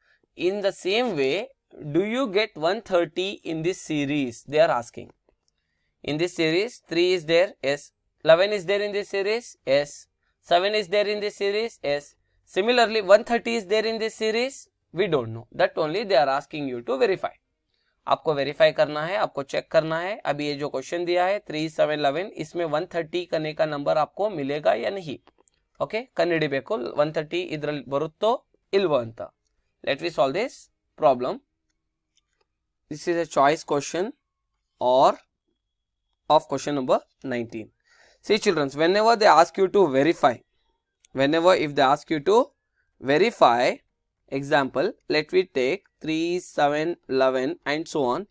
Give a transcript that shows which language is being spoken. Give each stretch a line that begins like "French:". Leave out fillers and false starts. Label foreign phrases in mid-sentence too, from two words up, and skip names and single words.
English: In the same way, do you get 130 in this series? They are asking. In this series, 3 is there, yes. 11 is there in this series, yes. 7 is there in this series, yes. Similarly, 130 is there in this series, we don't know. That only they are asking you to verify.
Hindi: आपको वेरीफाई करना है, आपको चेक करना है. अभी ये जो क्वेश्चन दिया है 3, 7, 11, इसमें 130 करने का नंबर आपको मिलेगा या नहीं. ओके,
Kannada: ಕಂಡುಹಿಡಿಬೇಕು 130 ಇದರಲ್ಲಿ ಬರುತ್ತೋ ಇಲ್ವೋ ಅಂತ.
English: Let me solve this problem. This is a choice question. or of question number 19. See children, whenever they ask you to verify, if they ask you to verify, example, let me take 3, 7, 11 and so on.